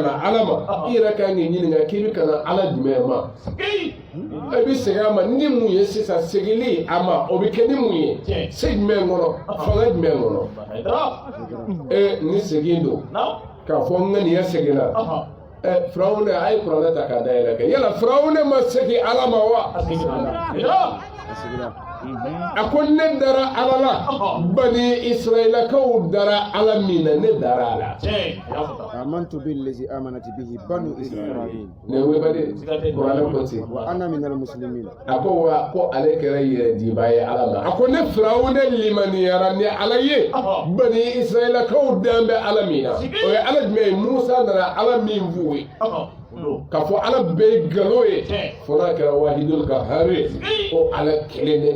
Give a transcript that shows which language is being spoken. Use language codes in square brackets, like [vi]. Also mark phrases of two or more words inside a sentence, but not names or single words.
[bm] na ala ma i yɛrɛ kan k'i ɲininka k'i bɛ ka na ala jumɛn ma i bɛ segin a ma ni mun ye sisan segili a ma o bɛ kɛ ni mun ye se jumɛn kɔnɔ fanga jumɛn kɔnɔ ni segin don k'a fɔ n ŋaniya seginna firawuna a ye kuranɛ ta k'a dayɛlɛ kɛ yala firawuna ma segin ala ma wa a ko ne dara ala la bani israilakaw dara ala min na ne dara ala [ar] آمنت بالذي آمنت به بنو إسرائيل [bm] ne webade kuranɛ ko ten [ar] وأنا من المسلمين [bm] a ko wa ko ale kɛra yɛrɛ diba ye ala ma a ko ne firawuna limaniyara ni ala ye bani israilakaw dan bɛ ala min na o ye ala jumɛn ye musa nana ala min f'u ye k'a fɔ ala bɛɛ ye nkalon ye fo n'a kɛra [ar] الواحد القهار [bm] ye ko ala kelen de